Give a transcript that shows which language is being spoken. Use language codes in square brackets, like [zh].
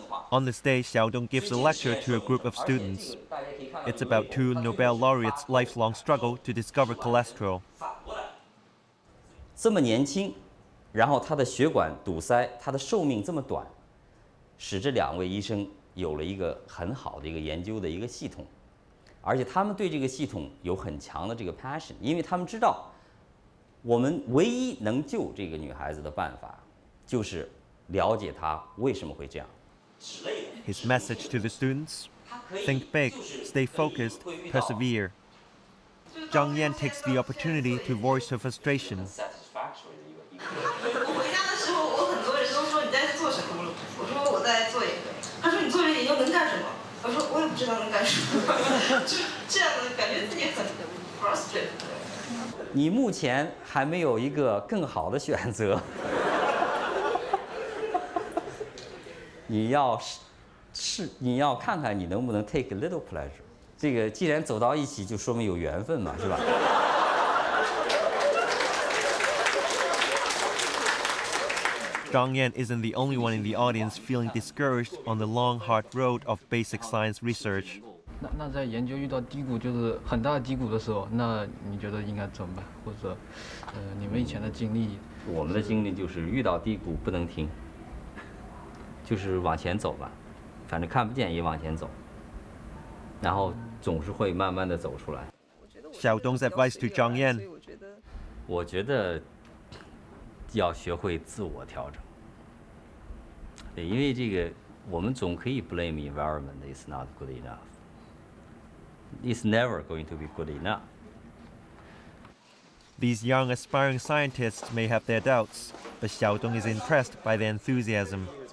[en] On this day, Xiaodong gives a lecture to a group of students. It's about two Nobel laureates' lifelong struggle to discover cholesterol. [zh] 这么年轻，然后她的血管堵塞，她的寿命这么短，使这两位医生有了一个很好的一个研究的一个系统，而且他们对这个系统有很强的这个 passion， 因为他们知道，我们唯一能救这个女孩子的办法，就是了解她为什么会这样。 [en] His message to the students: think big, stay focused, persevere. Zhang Yan takes the opportunity to voice her frustration. [zh] 我回家的时候，我很多人都说你在做什么？我说我在做研究。他说你做这个研究能干什么？我说我也不知道能干什么，就是这样的感觉自己很 frustrated。你目前还没有一个更好的选择，你要看看你能不能 [en] take a little pleasure。 [zh] 这个既然走到一起，就说明有缘分嘛，是吧？ [en] Zhang Yan isn't the only one in the audience feeling discouraged on the long, hard road of basic science research. [zh] 那在研究遇到低谷，就是很大的低谷的时候，那你觉得应该怎么办？或者，你们以前的经历？我们的经历就是遇到低谷不能停，就是往前走吧，反正看不见也往前走，然后总是会慢慢的走出来。 [en] Xiaodong's advice to Zhang Yan: [zh] 我觉得要学会自我调整。对，因为这个我们总可以 [en] blame environment is not good enough. It's never going to be good enough. These young aspiring scientists may have their doubts, but Xiaodong is impressed by their enthusiasm.